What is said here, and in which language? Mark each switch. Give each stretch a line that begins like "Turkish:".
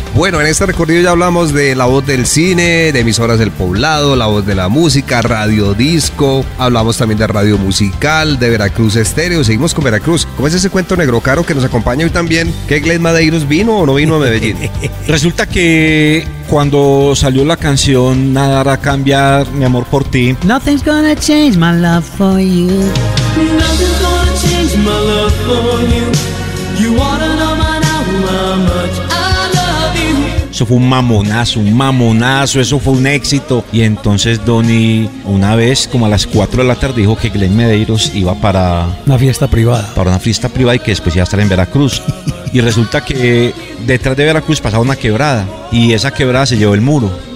Spanish: Bueno, en este recorrido ya hablamos de La Voz del Cine, de Emisoras del Poblado, La Voz de la Música, Radio Disco, hablamos también de Radio Musical, de Veracruz Estéreo, seguimos con Veracruz. ¿Cómo es ese cuento negro caro que nos acompaña hoy también? ¿Qué Glenn Madeiros vino o no vino a Medellín? Resulta que cuando salió la canción Nada Hará Cambiar Mi Amor Por Ti,
English: nothing's gonna change my love for you, nothing's gonna change my love for you, you wanna know my now how much I love you.
Spanish: Eso fue un mamonazo, eso fue un éxito. Y entonces Donny una vez como a las 4 de la tarde dijo que Glenn Medeiros iba para una fiesta privada, para una fiesta privada, y que después iba a estar en Veracruz. Y resulta que detrás de Veracruz pasaba una quebrada y esa quebrada se llevó el muro.